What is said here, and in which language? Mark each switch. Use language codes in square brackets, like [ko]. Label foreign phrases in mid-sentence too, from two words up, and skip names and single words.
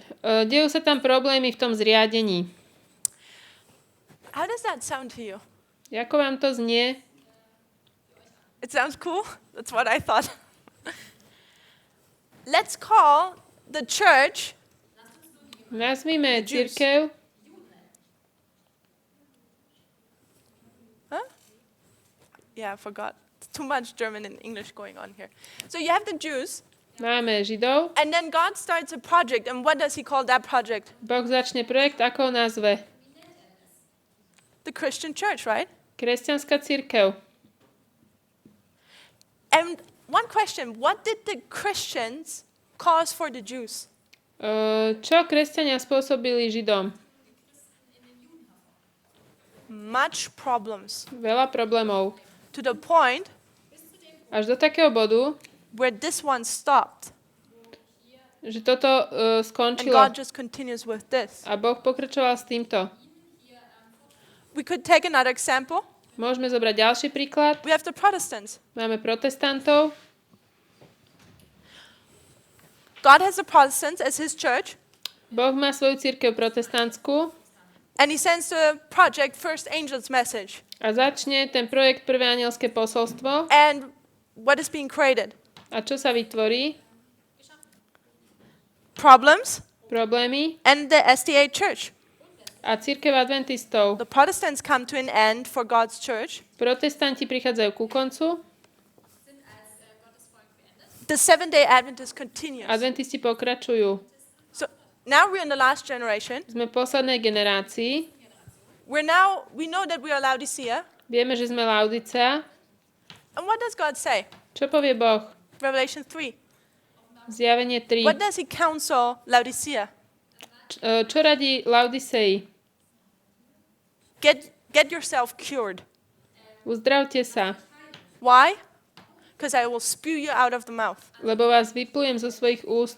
[sk] dejú sa tam problémy v tom zriadení. [en] How does that sound to you? [sk] Ako vám to znie? [en] It sounds cool? That's what I thought. Let's call the church [sk] Nazvime [en] Jews. [sk] cirkev. Huh? [en] Yeah, I forgot. It's too much German and English going on here. So you have the Jews, [sk] Máme Židov. [en] and then God starts a project. And what does he call that project? [sk] Boh začne projekt, ako ho nazve? [en] The Christian church, right? [sk] Kresťanská cirkev. [en] And one question, what did the Christians cause for the Jews? [sk] Čo kresťania spôsobili Židom? [en] Much problems. [sk] Veľa problémov. [en] To the point [sk] Až do takého bodu, [en] where this one stopped. [sk] že toto [en] And [sk] skončilo. [en] God just continues with this. [sk] A Boh pokračoval s týmto. [en] We could take another example. [sk] Môžeme zobrať ďalší príklad. [en] We have the Protestants. [sk] Máme protestantov. [en] God has the Protestants as his church, [sk] Boh má svoju cirkev protestantskú [en] and he sends the project First Angel's Message. [sk] a začne ten projekt Prvé anielské posolstvo. [en] And what is being created? [sk] A čo sa vytvorí? [en] Problems [sk] Problémy. [en] and the SDA church. [sk] A cirkev adventistov. [en] The Protestants come to an end for God's church. [sk] Protestanti prichádzajú ku koncu. [en] The Seventh-day Adventist continues. [sk] Adventisti pokračujú. [en] So now we're in the last generation. [sk] Sme v poslednej generácii. [en] We know that we are Laodicea. [sk] Vieme, že sme Laodicea. [en] And what does God say? [sk] Čo povie Boh? [en] Revelation 3. [sk] Zjavenie 3. [en] What does he counsel Laodicea? [sk] Čo radí Laodicei? [en] Get yourself cured. [sk] Uzdravte sa, [en] Why? Because I will spew you out of the mouth. [sk] lebo vás vyplujem zo svojich úst.